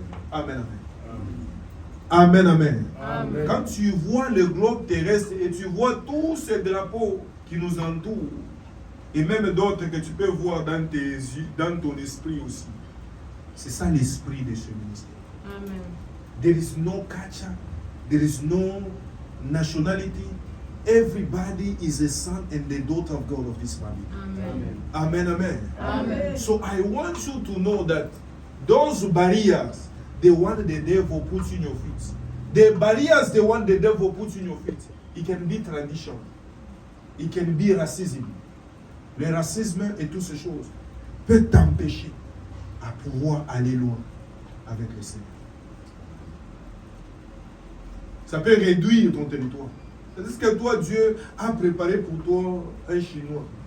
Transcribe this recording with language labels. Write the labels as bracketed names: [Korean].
[French] Amen, amen. Amen, amen. Amen. Quand tu vois le globe terrestre et tu vois tous ces drapeaux qui nous entourent, et même d'autres que tu peux voir dans tes yeux, dans ton esprit aussi, c'est ça l'esprit de ce ministère. Amen. [English] There is no culture, there is no nationality. Everybody is a son and the daughter of God of this family. Amen. Amen, amen. Amen. So I want you to know that those barriers, the one the devil puts in your feet, the barriers, the one the devil puts in your feet, it can be tradition, it can be racism. [French] Le racisme et toutes ces choses peut t'empêcher à pouvoir aller loin avec le Seigneur. Ça peut réduire ton territoire. C'est-à-dire que toi, Dieu a préparé pour toi un Chinois.